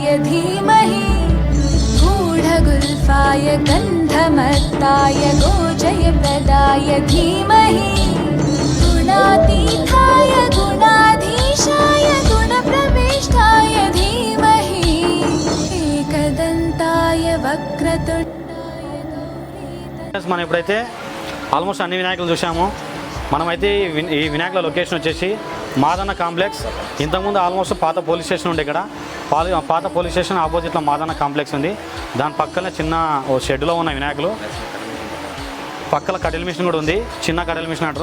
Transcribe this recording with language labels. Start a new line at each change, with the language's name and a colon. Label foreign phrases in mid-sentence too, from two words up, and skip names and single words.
Sanskrit: धीमहि गूढगुल्फाय गन्धमत्ताय गोजयप्रदाय धीमहि गुणातीताय गुणाधीशाय गुणप्रविष्टाय धीमहि एकदन्ताय वक्रतुण्डाय गौरीतनये।
Telugu: మనం ఇప్పుడైతే ఆల్మోస్ట్ అన్ని వినాయకులు చూసాము. మనమైతే ఈ వినాయకుల లొకేషన్ వచ్చేసి మాదన్న కాంప్లెక్స్. ఇంతకుముందు ఆల్మోస్ట్ పాత
English: police station
Telugu: ఉండే ఇక్కడ. పాత
English: police station
Telugu: ఆపోజిట్లో మాదన్న కాంప్లెక్స్ ఉంది. దాని పక్కనే చిన్న ఓ షెడ్లో ఉన్న వినాయకులు. పక్కన కట్టెల మిషన్ కూడా ఉంది, చిన్న కట్టెల మిషన్ అంటారు.